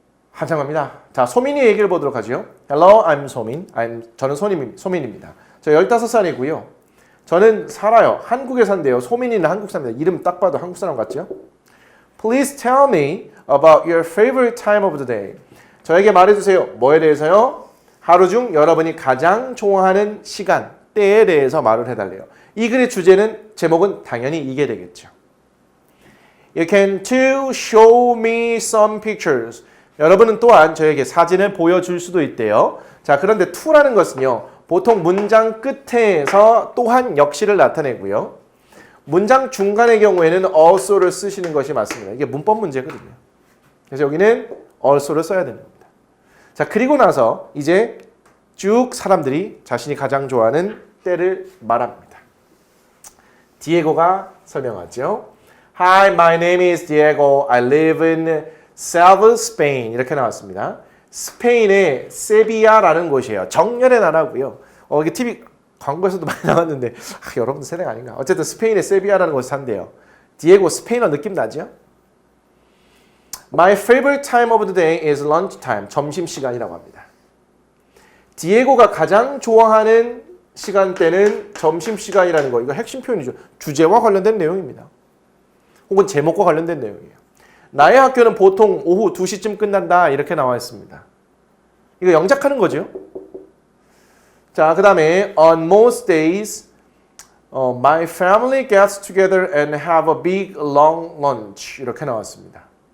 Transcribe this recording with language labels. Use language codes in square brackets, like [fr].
[ko] 한참 갑니다. 자, 소민이 얘기를 보도록 하죠. [en] Hello, I'm 소민. [ko] 저는 소민입니다. 저 15살이고요. 저는 살아요. 한국에 산대요. 소민이는 한국 사람입니다. 이름 딱 봐도 한국 사람 같죠? [en] Please tell me about your favorite time of the day. [ko] 저에게 말해주세요. 뭐에 대해서요? 하루 중 여러분이 가장 좋아하는 시간, 때에 대해서 말을 해달래요. 이 글의 주제는, 제목은 당연히 이게 되겠죠. [en] You can too show me some pictures. [ko] 여러분은 또한 저에게 사진을 보여줄 수도 있대요. 자, 그런데 to라는 것은요, 보통 문장 끝에서 또한 역시를 나타내고요. 문장 중간의 경우에는 also를 쓰시는 것이 맞습니다. 이게 문법 문제거든요. 그래서 여기는 also를 써야 되는 겁니다. 자, 그리고 나서 이제 쭉 사람들이 자신이 가장 좋아하는 때를 말합니다. 디에고가 설명하죠. [en] Hi, my name is Diego. I live in Seville, Spain. [ko] 이렇게 나왔습니다. 스페인의 세비야라는 곳이에요. 정열의 나라고요. 이게 TV 광고에서도 많이 나왔는데 여러분들 세대가 아닌가. 어쨌든 스페인의 세비야라는 곳에 산대요. 디에고 스페인어 느낌 나죠? [en] My favorite time of the day is lunchtime. [ko] 점심시간이라고 합니다. 디에고가 가장 좋아하는 시간대는 점심시간이라는 거. 이거 핵심 표현이죠. 주제와 관련된 내용입니다. 혹은 제목과 관련된 내용이에요. 나의 학교는 보통 오후 2시쯤 끝난다. [en] 이렇게 나와 있습니다. [ko] 이거 영작하는 거죠. 자, 그 다음에 [en] on most days, my family gets together and have a big long lunch. [ko] 이렇게 나왔습니다.